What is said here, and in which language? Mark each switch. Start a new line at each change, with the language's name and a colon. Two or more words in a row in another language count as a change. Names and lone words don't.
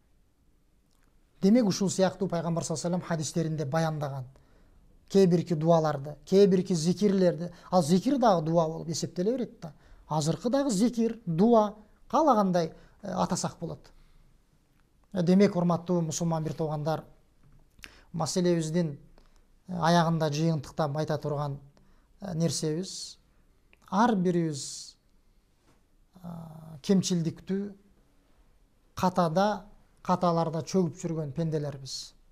Kyrgyz: Демек ушул сыяктуу пайгамбар
Arabic: صلى الله عليه وسلم
Kyrgyz: хадистеринде баяндаган кээ бирки дуаларды, кээ бирки зикирлерди, ал зикир дагы дуа болуп эсептеле берет да. Азыркы дагы зикир, дуа каалагандай атасак болот. Демек, урматтуу мусулман бир туугандар, маселебиздин аягында жыйынтыктап айта турган нерсебиз, ар бирибиз кемчилдиктүү, каталарда чөгүп жүргөн пенделербиз.